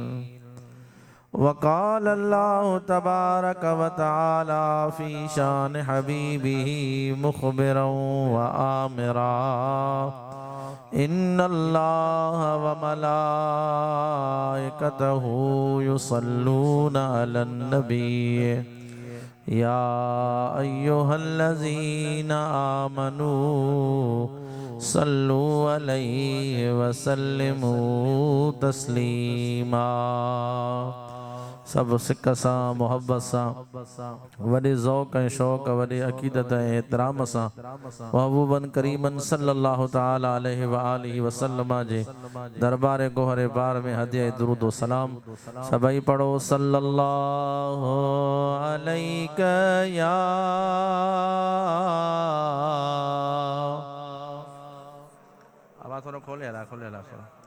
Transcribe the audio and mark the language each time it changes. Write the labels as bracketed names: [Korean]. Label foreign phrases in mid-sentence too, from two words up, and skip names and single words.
[Arabic] وقال الله تبارك وتعالى في شأن حبيبه مخبرا وآمرا إن الله وملائكته يصلون على النبي يا أيها الذين آمنوا صلوا عليه وسلموا تسليما. [Sindhi] सब सिक सां मोहब्बत सां वॾे ज़ौक़ ऐं शौक़ वॾे अक़ीदत ऐं एतिराम सां महबूबन करीमन [Arabic] صلى الله تعالى عليه وآله وسلم [Sindhi] जे दरबार गोहरे बार में हदिया दुरूद सलाम सभई पढ़ो [Arabic] صلى الله عليك يا [Sindhi] आवाज़ थोड़ा खोले हला थोड़ा